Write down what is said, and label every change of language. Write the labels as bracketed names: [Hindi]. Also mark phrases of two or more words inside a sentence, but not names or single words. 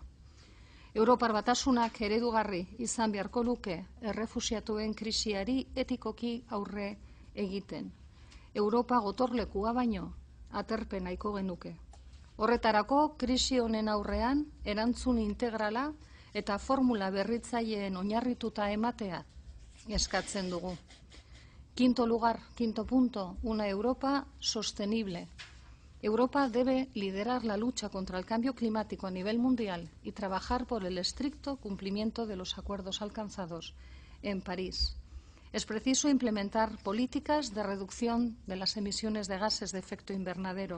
[Basque] Europar Batasunak eredugarri izan beharko luke errefuxiatuen krisiari etikoki aurre egiten. Europa gotorlekua baino aterpen nahiko genuke. Horretarako, krisi honen aurrean erantzun integrala eta formula berritzaileen oinarrituta ematea eskatzen dugu. [Spanish] Quinto punto, una Europa sostenible. Europa debe liderar la lucha contra el cambio climático a nivel mundial y trabajar por el estricto cumplimiento de los acuerdos alcanzados en París. Es preciso implementar políticas de reducción de las emisiones de gases de efecto invernadero.